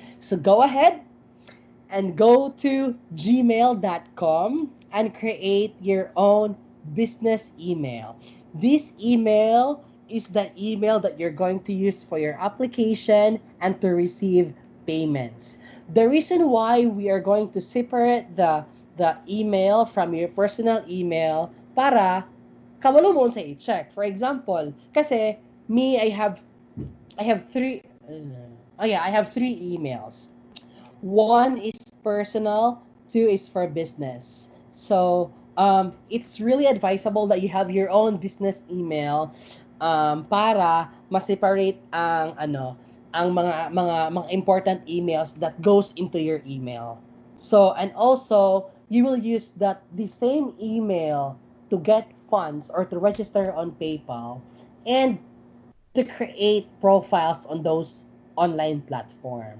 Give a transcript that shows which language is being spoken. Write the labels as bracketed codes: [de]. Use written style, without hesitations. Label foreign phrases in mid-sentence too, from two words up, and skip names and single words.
[en] So go ahead and go to gmail.com and create your own business email. This email is the email that you're going to use for your application and to receive payments. The reason why we are going to separate the email from your personal email [ceb] para kabalo mo sa i-check. [en] For example, kasi me, I have three. I have three emails. One is personal, two is for business. So it's really advisable that you have your own business email, [ceb] para ma-separate ang mga [en] important emails that goes into your email. So, and also you will use the same email to get funds or to register on PayPal and to create profiles on those online platform.